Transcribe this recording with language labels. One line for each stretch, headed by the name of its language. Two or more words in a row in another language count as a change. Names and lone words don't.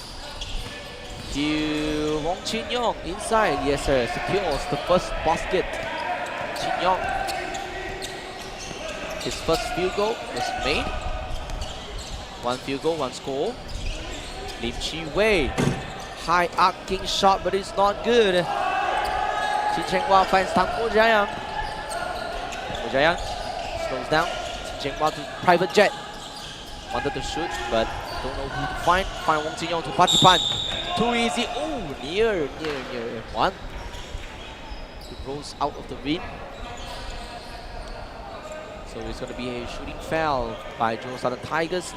English: To Wong Chin Yong inside. Yes, sir. Secures the first basket. Chin Yong. His first field goal was made. One field goal, one score. Lim Chi Wei. High arcing shot, but it's not good. Chin Cheng Hua finds Tang Mo Jiayang. Mo Jiayang slows down. Chin Cheng Hua to private jet. Wanted to shoot, but don't know who to find. Find Wong Chin Yong to Patipan. Too easy. Oh, near. One. It rolls out of the rim. So it's going to be a shooting foul by Johor Southern Tigers.